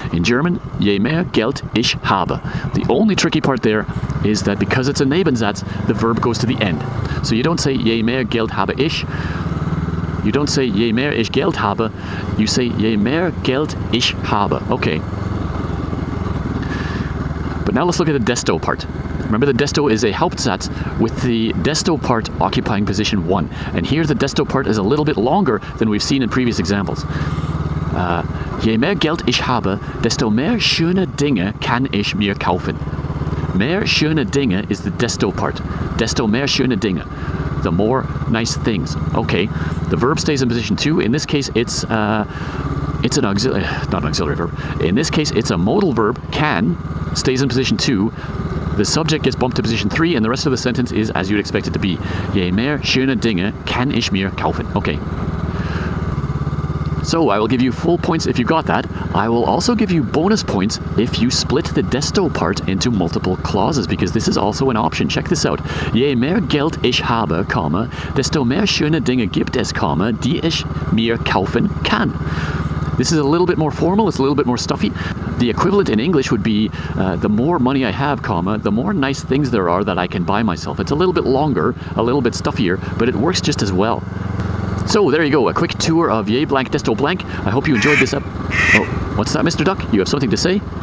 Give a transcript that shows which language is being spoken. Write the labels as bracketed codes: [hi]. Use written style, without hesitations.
[en] In German, [de] je mehr Geld ich habe. [en] The only tricky part there is that because it's a Nebensatz, the verb goes to the end. So you don't say [de] je mehr Geld habe ich. [en] You don't say [de] je mehr ich Geld habe, [en] you say [de] je mehr Geld ich habe. [en] Okay. But now let's look at the desto part. Remember, the desto is a Hauptsatz with the desto part occupying position 1. And here the desto part is a little bit longer than we've seen in previous examples. [de] Je mehr Geld ich habe, desto mehr schöne Dinge kann ich mir kaufen. Mehr schöne Dinge [en] is the [de] desto part. Desto mehr schöne Dinge. [en] The more nice things. Okay, the verb stays in position 2. In this case, it's an auxiliary, not an auxiliary verb. In this case, it's a modal verb. Can stays in position 2. The subject gets bumped to position 3, and the rest of the sentence is as you'd expect it to be. [de] Je mehr schöne Dinge kann ich mir kaufen. [en] Okay. So I will give you full points if you got that. I will also give you bonus points if you split the desto part into multiple clauses, because this is also an option. Check this out. [de] Je mehr Geld ich habe, desto mehr schöne Dinge gibt es, die ich mir kaufen kann. [en] This is a little bit more formal, it's a little bit more stuffy. The equivalent in English would be, the more money I have, the more nice things there are that I can buy myself. It's a little bit longer, a little bit stuffier, but it works just as well. So there you go, a quick tour of je blank desto blank. I hope you enjoyed this Oh, what's that, Mr. Duck? You have something to say?